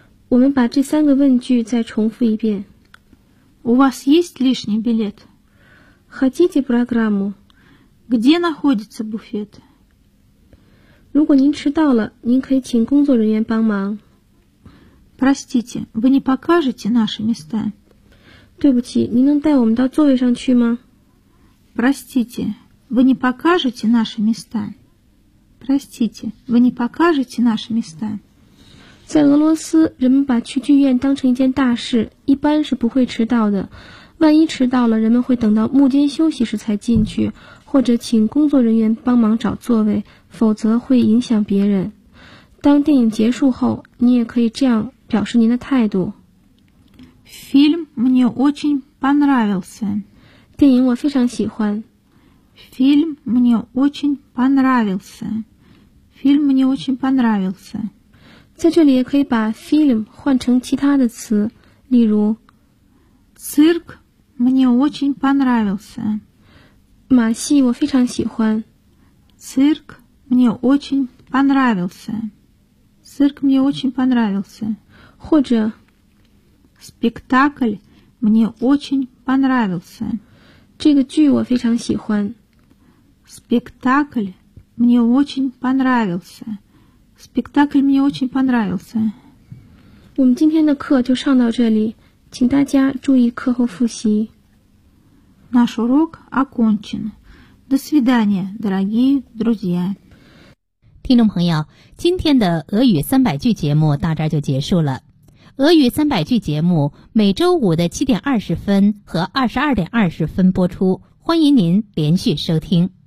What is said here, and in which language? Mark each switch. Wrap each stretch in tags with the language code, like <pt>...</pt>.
<zh>我们把这三个问句再重复一遍。</zh> <ru>У вас есть лишний билет? Хотите программу? Где находится буфет?</ru> <zh>如果您迟到了，您可以请工作人员帮忙。</zh> <ru>Простите, вы не покажете наши места?</ru> <zh>对不起，您能带我们到座位上去吗？</zh> <ru>Простите, вы не покажете наши места? Простите, вы не покажете наши места?</ru> <zh>在俄罗斯，人们把去剧院当成一件大事，一般是不会迟到的。万一迟到了，人们会等到幕间休息时才进去，或者请工作人员帮忙找座位，否则会影响别人。当电影结束后，你也可以这样表示您的态度。</zh> <ru>Фильм мне очень понравился.</ru> <zh>电影我非常喜欢。</zh> <ru>Фильм мне очень понравился. Фильм мне очень понравился.</ru> <zh>在这里也可以把 фильм 换成其他的词，例如</zh> <ru>цирк мне очень понравился.</ru> <zh>马戏我非常喜欢。</zh> <ru>Цирк мне очень понравился. Цирк мне очень понравился.</ru> <zh>或者</zh> <ru>спектакль мне очень понравился.</ru> <zh>这个剧我非常喜欢。</zh> <ru>Спектакль мне очень понравился. Спектакль мне очень понравился.</ru> <zh>我们今天的课就上到这里，请大家注意课后复习。</zh> <ru>Наш урок окончен. До свидания, дорогие друзья.</ru> <zh>听众朋友，今天的俄语三百句节目到这儿就结束了。俄语三百句节目每周五的7:20和22:20播出，欢迎您连续收听。</zh>